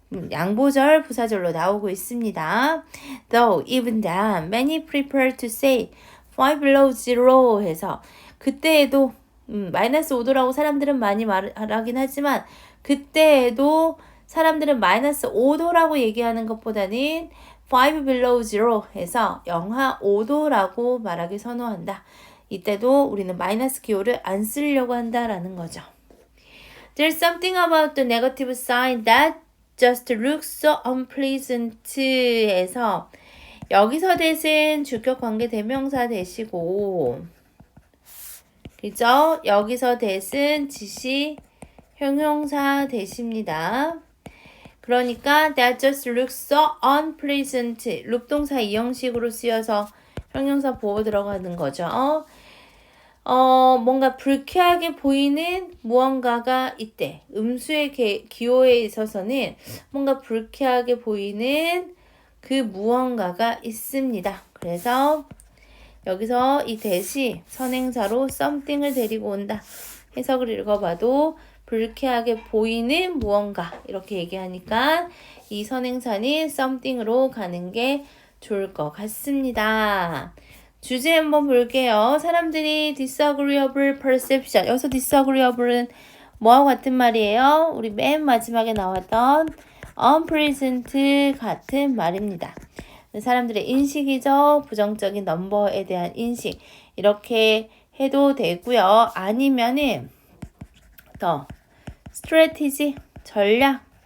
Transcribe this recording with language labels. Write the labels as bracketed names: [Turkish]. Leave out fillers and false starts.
[Korean] 양보절 부사절로 나오고 있습니다. [English] Though, even then, many prefer to say 5 below zero [Korean] 해서 그때에도 마이너스 5도라고 사람들은 많이 말하긴 하지만 그때에도 사람들은 마이너스 5도라고 얘기하는 것보다는 [English] 5 below zero [Korean] 해서 영하 5도라고 말하기 선호한다. 이때도 우리는 마이너스 기호를 안 쓰려고 한다라는 거죠. [English] There's something about the negative sign that just looks so unpleasant [Korean] 해서 여기서 대신 주격 관계 대명사 대시고 그죠? 여기서 대신 지시 형용사 대시입니다. 그러니까 [English] that just looks so unpleasant [Korean] 룩동사 이형식으로 쓰여서 형용사 보호 들어가는 거죠. 뭔가 불쾌하게 보이는 무언가가 있대. 음수의 기호에 있어서는 뭔가 불쾌하게 보이는 그 무언가가 있습니다. 그래서 여기서 이 대시 선행사로 something을 데리고 온다. 해석을 읽어봐도 불쾌하게 보이는 무언가 이렇게 얘기하니까 이 선행사는 something으로 가는 게 좋을 것 같습니다. 주제 한번 볼게요. 사람들이 [English] disagreeable perception. [Korean] 여기서 disagreeable은 뭐하고 같은 말이에요? 우리 맨 마지막에 나왔던 unpleasant 같은 말입니다. 사람들의 인식이죠. 부정적인 넘버에 대한 인식. 이렇게 해도 되고요. 아니면은 더 strategy, 전략.